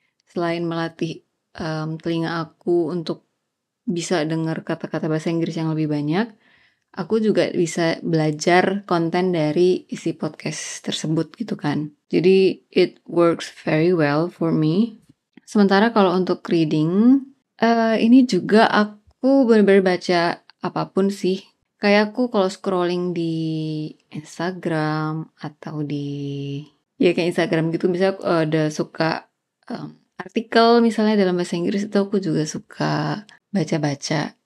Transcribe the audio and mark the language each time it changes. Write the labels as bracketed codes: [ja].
[id] Selain melatih telinga aku untuk bisa dengar kata-kata bahasa Inggris yang lebih banyak, aku juga bisa belajar konten dari isi podcast tersebut gitu kan. [en] Jadi it works very well for me. [id] Sementara kalau untuk reading, ini juga aku benar-benar baca apapun sih. Kayak aku kalau scrolling di Instagram atau ya kayak Instagram gitu, misalnya aku ada suka artikel misalnya dalam bahasa Inggris itu aku juga suka baca-baca.